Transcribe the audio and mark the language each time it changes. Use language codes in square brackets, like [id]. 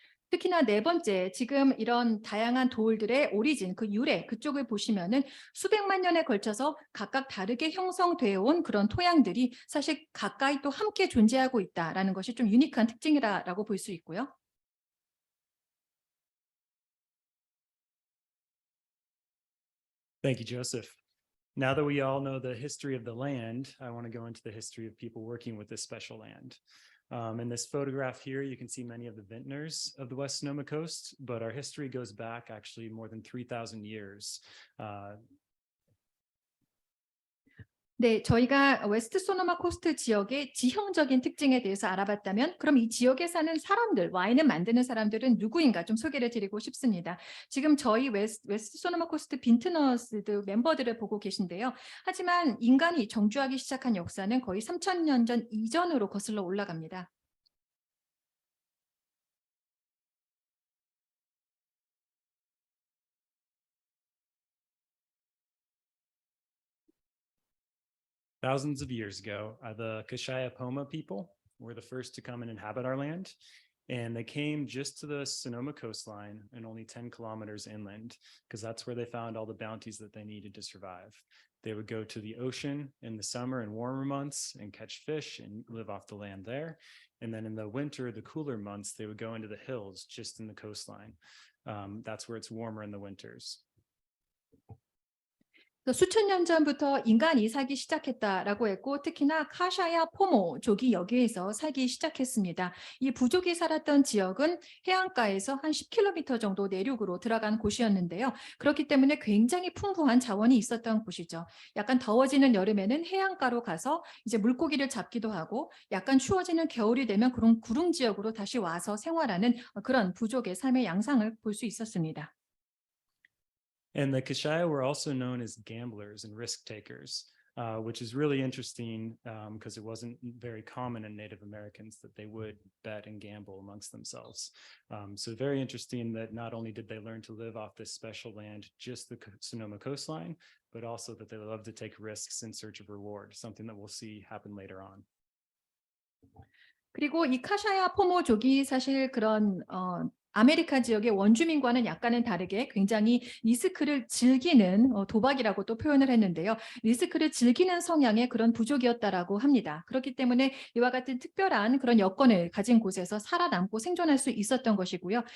[ko] 특히나 네 번째, 지금 이런 다양한 돌들의 오리진, 그 유래, 그쪽을 보시면은 수백만 년에 걸쳐서 각각 다르게 형성되어 온 그런 토양들이 사실 가까이 또 함께 존재하고 있다라는 것이 좀 유니크한 특징이라고 볼 수 있고요. [en] Thank you, Joseph. Now that we all know the history of the land, I want to go into the history of people working with this special land. In this photograph here, you can see many of the vintners of the West Sonoma Coast, but our history goes back actually more than 3,000 years. [ko] 네, 저희가 웨스트 소노마 코스트 지역의 지형적인 특징에 대해서 알아봤다면 그럼 이 지역에 사는 사람들, 와인을 만드는 사람들은 누구인가 좀 소개를 드리고 싶습니다. 지금 저희 웨스트 소노마 코스트 빈트너스 멤버들을 보고 계신데요. 하지만 인간이 정주하기 시작한 역사는 거의 3,000년 전 이전으로 거슬러 올라갑니다. [en] Thousands of years ago, the Kashaya Poma people were the first to come and inhabit our land. And they came just to the Sonoma coastline and only 10 kilometers inland, because that's where they found all the bounties that they needed to survive. They would go to the ocean in the summer and warmer months and catch fish and live off the land there. And then in the winter, the cooler months, they would go into the hills just in the coastline. That's where it's warmer in the winters. [ko] 수천 년 전부터 인간이 살기 시작했다라고 했고 특히나 카샤야 포모족이 여기에서 살기 시작했습니다. 이 부족이 살았던 지역은 해안가에서 한 10km 정도 내륙으로 들어간 곳이었는데요. 그렇기 때문에 굉장히 풍부한 자원이 있었던 곳이죠. 약간 더워지는 여름에는 해안가로 가서 이제 물고기를 잡기도 하고 약간 추워지는 겨울이 되면 그런 구릉 지역으로 다시 와서 생활하는 그런 부족의 삶의 양상을 볼 수 있었습니다. [en] And the Kashaya were also known as gamblers and risk takers, which is really interesting because it wasn't very common in Native Americans that they would bet and gamble amongst themselves. So very interesting that not only did they learn to live off this special land, just the Sonoma coastline, but also that they love to take risks in search of reward, something that we'll see happen later on. [ko] 그리고 이 카샤야 포모족이 사실 그런 아메리카 지역의 원주민과는 약간은 다르게 굉장히 리스크를 즐기는 도박이라고 또 표현을 했는데요. 리스크를 즐기는 성향의 그런 부족이었다라고 합니다. 그렇기 때문에 이와 같은 특별한 그런 여건을 가진 곳에서 살아남고 생존할 수 있었던 것이고요.